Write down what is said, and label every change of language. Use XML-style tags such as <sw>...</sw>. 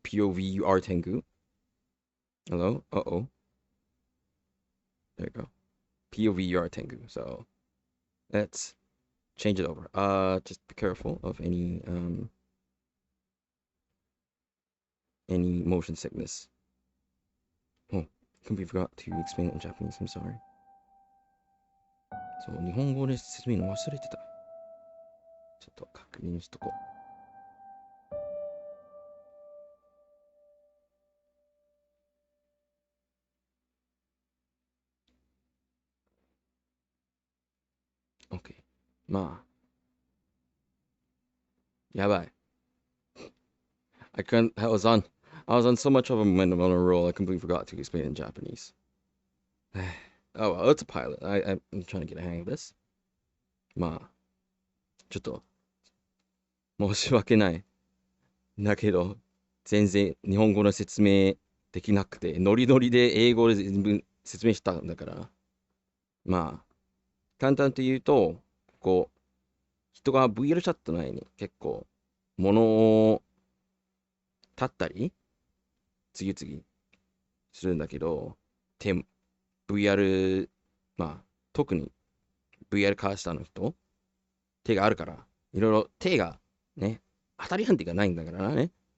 <en>POV, you are Tengu. Hello? Uh-oh. There you go. POV, you are Tengu. So let's change it over. Just be careful of any motion sickness. Oh, completely forgot to explain it in Japanese. I'm sorry.</en> <ja>そう、日本語で説明の忘れてた。ちょっと確認しとこう。 OK。 まあ、やばい。</ja> <en>I was on so much of a momentum on a roll, I completely forgot to explain it in Japanese. Oh well, it's a pilot. I'm trying to get a hang of this.</en> <ja>まあ、ちょっと申し訳ない。だけど、全然日本語の説明できなくて、ノリノリで英語で全部説明したんだから。まあ、簡単と言うと、こう、人が VR チャット内に結構、物を立ったり、次々するんだけど、VR、まあ、特に VR カースターの人、手があるから、いろいろ手がね、当たり判定がないんだからね。</ja>